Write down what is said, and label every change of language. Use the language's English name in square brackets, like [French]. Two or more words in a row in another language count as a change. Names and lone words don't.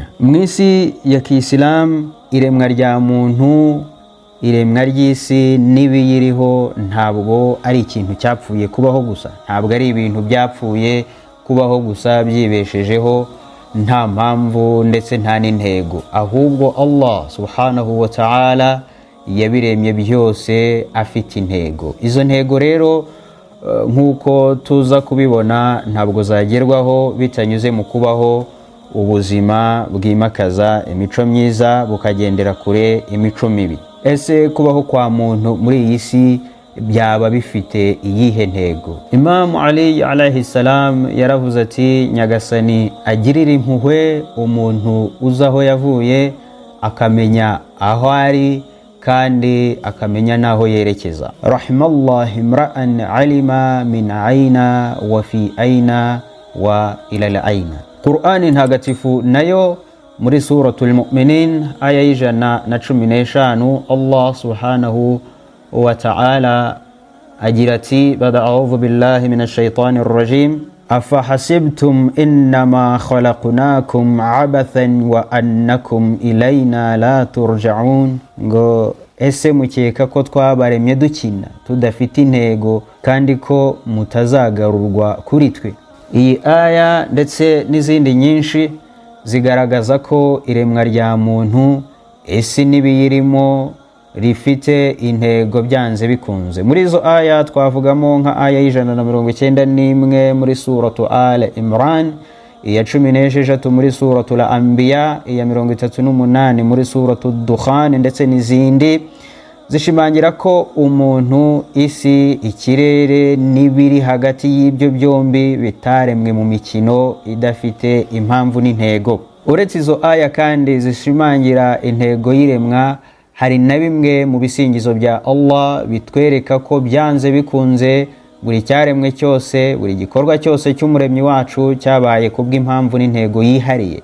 [Kinyarwanda] Mwisi ya Kiislamu iremwa rya muntu, iremwa ry'isi n'ibiyiriho ntabwo ari ikintu cyapfuye kubaho gusa, ntabwo ari ibintu byapfuye kubaho gusa byibeshejeho nta mpamvu ndetse nta n'intego, ahubwo [Arabic] الله سبحانه وتعالى [Kinyarwanda] yabiremye byose afite intego. Izo ntego rero nk'uko tuza kubibona ntabwo zagerwaho bitanyuze mu kubaho ubuzima bwimakaza imico myiza bukagendera kure imico mibi. Ese kubaho kwa muntu muri iyi si byaba bifite iyihe ntego? Imam Ali [Arabic] عليه السلام [Kinyarwanda] yaravuze ati, Nyagasani agirira impuhwe umuntu uzaho yavuye, akamenya aho ari kandi akamenya naho yerekeza. [Arabic] رحم الله امرأً علم من أين وفي أين وإلى أين. [Kinyarwanda] Qur'ani ntagatifu nayo muri suratul Mu'minin aya y'ijana na 15 [Arabic] الله سبحانه وتعالى [Kinyarwanda] agira ati, [Arabic] بعد أعوذ بالله من الشيطان الرجيم أفحسبتم أنما خلقناكم عبثا وأنكم إلينا لا ترجعون, [Kinyarwanda] ngo ese mukeka ko twabaremye dukina tudafite intego kandi ko mutazagarurwa kuri twe. Iyi aya ndetse n'izindi nyinshi zigaragaza ko iremwa rya muntu, isi n'ibiyirimo rifite intego byanze bikunze. Muri izo aya twavugamo nka aya y'191 muri suratu Al Imran, iya 16 muri suratu Al Anbiya, iya 38 muri suratu Dukhan, ndetse n'izindi zishimangira ko umuntu, isi, ikirere n'ibiri hagati y'ibyo byombi bitaremwe mu mikino idafite impamvu n'intego. Uretse izo aya kandi zishimangira intego y'iremwa, hari na bimwe mu bisingizo bya Allah bitwereka ko byanze bikunze buri cyaremwe cyose, buri gikorwa cyose cy'umuremyi wacu cyabaye kubw'impamvu n'intego yihariye.